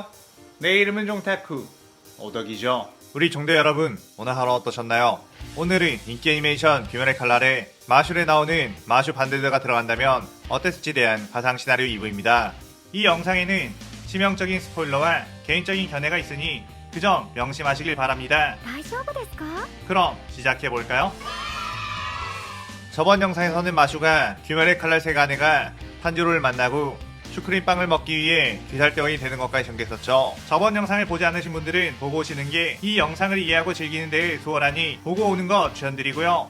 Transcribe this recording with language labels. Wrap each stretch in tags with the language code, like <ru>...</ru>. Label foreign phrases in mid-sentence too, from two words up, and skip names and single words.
<ko>내 이름은 종타쿠 오덕이죠. 우리 종대 여러분, 오늘 하루 어떠셨나요? 오늘은 인기 애니메이션 귀멸의 칼날에 마술에 나오는 마술 반대드가 들어간다면 어땠을지 대한 가상 시나리오 2부입니다. 이 영상에는 치명적인 스포일러와 개인적인 견해가 있으니 그 점 명심하시길 바랍니다.</ko> <ja>大丈夫ですか?</ja> <ko>그럼 시작해볼까요? 저번 영상에서는 마슈가 귀멸의 칼날 세가네가 탄지로를 만나고 슈크림빵을 먹기 위해 귀살대원이 되는 것까지 전개했었죠. 저번 영상을 보지 않으신 분들은 보고 오시는 게 이 영상을 이해하고 즐기는 데 수월하니 보고 오는 거 추천드리고요.</ko>